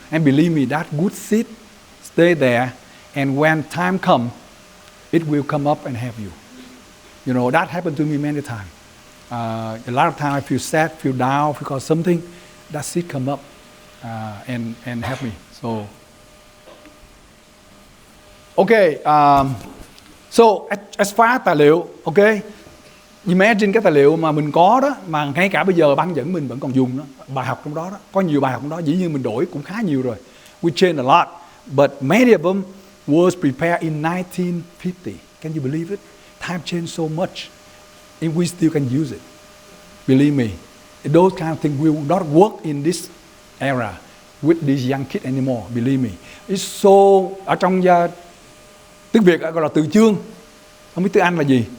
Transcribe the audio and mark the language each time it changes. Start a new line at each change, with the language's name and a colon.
English: And believe me, that good seat stay there, and when time comes, it will come up and help you. You know, that happened to me many times. A lot of times I feel sad, feel down because something, that seat come up and help me. So, okay, so as far as
Vietnamese: tài liệu,
English: okay, imagine
Vietnamese: cái tài liệu mà mình có đó, mà ngay cả bây giờ băng dẫn mình vẫn còn dùng đó, bài học trong đó đó, có nhiều bài học trong đó, dĩ nhiên mình đổi cũng khá nhiều rồi.
English: We changed a lot, but many of them was prepared in 1950. Can you believe it? Time changed so much, and we still can use it. Believe me, those kind of things will not work in this era with these young kids anymore. Believe me, it's so,
Vietnamese: ở trong tiếng Việt gọi là từ chương, không biết tiếng Anh là gì.